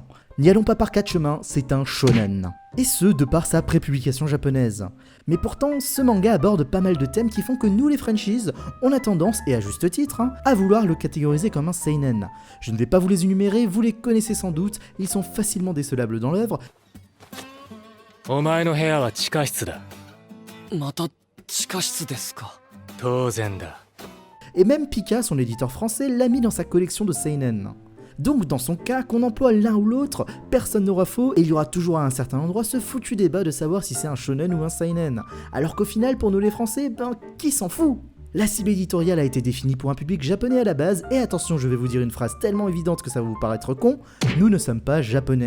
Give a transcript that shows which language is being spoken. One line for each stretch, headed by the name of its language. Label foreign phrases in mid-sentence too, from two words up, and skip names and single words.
French: N'y allons pas par quatre chemins, c'est un shonen. Et ce, de par sa prépublication japonaise. Mais pourtant, ce manga aborde pas mal de thèmes qui font que nous les franchises, on a tendance, et à juste titre, à vouloir le catégoriser comme un seinen. Je ne vais pas vous les énumérer, vous les connaissez sans doute, ils sont facilement décelables dans l'œuvre.
Japanese: お前の部屋は地下室だ。また地下室ですか。当然だ。
French: Et même Pika, son éditeur français, l'a mis dans sa collection de seinen. Donc dans son cas, qu'on emploie l'un ou l'autre, personne n'aura faux et il y aura toujours à un certain endroit ce foutu débat de savoir si c'est un shonen ou un seinen. Alors qu'au final, pour nous les Français, qui s'en fout ? La cible éditoriale a été définie pour un public japonais à la base, et attention, je vais vous dire une phrase tellement évidente que ça va vous paraître con, nous ne sommes pas japonais.